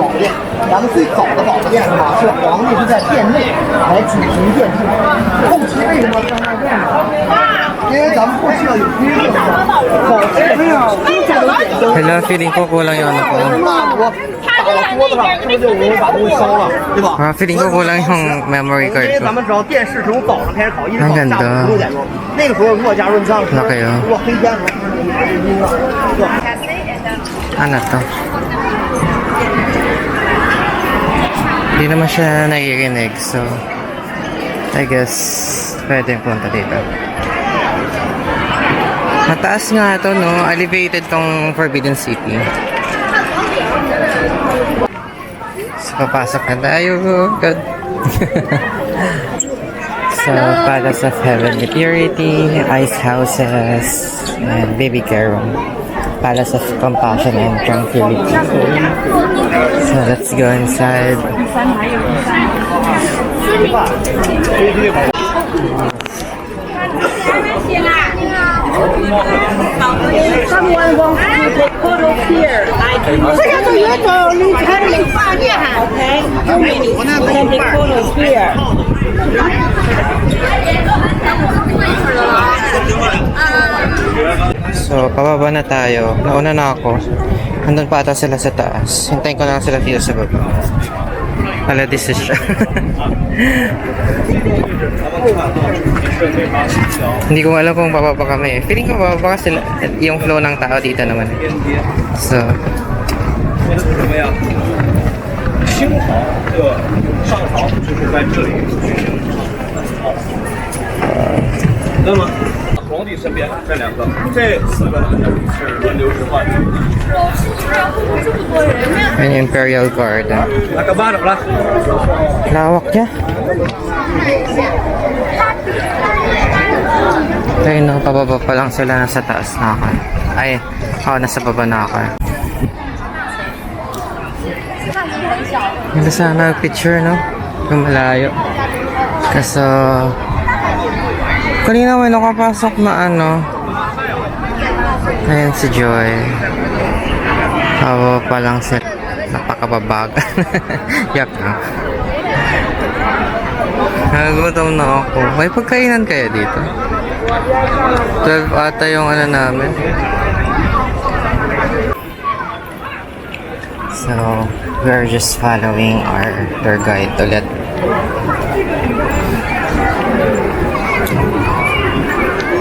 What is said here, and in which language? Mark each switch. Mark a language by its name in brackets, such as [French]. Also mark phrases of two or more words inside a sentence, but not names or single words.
[Chinese] 宝殿，咱们最早的宝殿是吧？是皇帝是在殿内来举行殿祭。后期为什么在那殿呢？因为咱们过去要有规定的，宝殿上 [Filipino] Hello, feeling ko kulang yung ano ko. [Chinese] 蜡烛打到桌子上，是不是就容易把东西烧了，对吧？ [Filipino] Feeling ko kulang yung memory [Chinese] 因 [Filipino] card [Chinese] 为 [Filipino] ko. [Chinese] 咱们知道电视是从早上开始烤，一直烤很下感动午5、6点钟。那个时候如果假如你像那可以啊如果黑天的时候，你还是晕了，对吧？ [Filipino] Ano to? Hindi naman siya naririnig, [English] so I guess [Filipino] pwede yung punta dito. Mataas nga ito, no? Elevated tong Forbidden City. So, papasok na tayo. God. [English] So, Palace of Heavenly Purity, Ice Houses, and Baby Care Room. Palace of Compassion and Tranquility. So, let's go inside. Someone wants to take photos here. I can okay? You can take photos here. [Filipino] So, pababa na tayo. Nauna na ako. Nandun pa ata sila sa taas. Hintayin ko na lang sila dito sa baba. Pala decision. Hindi ko alam kung bababa kami. Feeling ko bababa sila. Yung flow ng tao dito naman. So, [Chinese] 怎么样？清朝的上朝就是在这里。那么皇帝身边这两个，这4个男的是轮流吃饭的。 [Filipino] yun yung Imperial Guard. [Chinese] 来干嘛怎么了？ [Filipino] Lawak niya. Ayun, no, pababa pa lang sila, nasa taas na ako. Ay, nasa baba na ako. Hindi sana picture, no? Yung malayo. Kaso, kanina may nakapasok na ano. Ayun si Joy. Pababa pa lang sila. Napakababag. Yak na. Nagutom na ako. May pagkainan kaya dito? 12 ata yung ano namin. [English] So, we're just following our tour guide ulit.